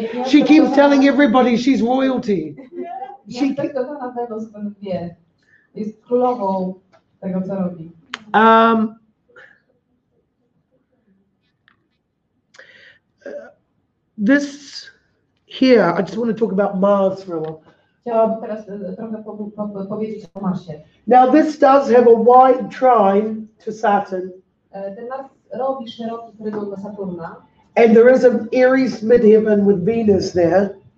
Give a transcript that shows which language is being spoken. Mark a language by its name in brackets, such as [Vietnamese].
[English] She keeps telling everybody she's royalty. [Polish] Nieaspektowana Wenus w lwie. Jest królową tego, co robi. [English] This here, I just want to talk about Mars for a while. [Polish] Chciałabym teraz trochę powiedzieć o Marsie. [English] Now this does have a wide trine to Saturn, [Polish] Ten Mars robi szeroki trygon do Saturna. [English] and there is an Aries midheaven with Venus there.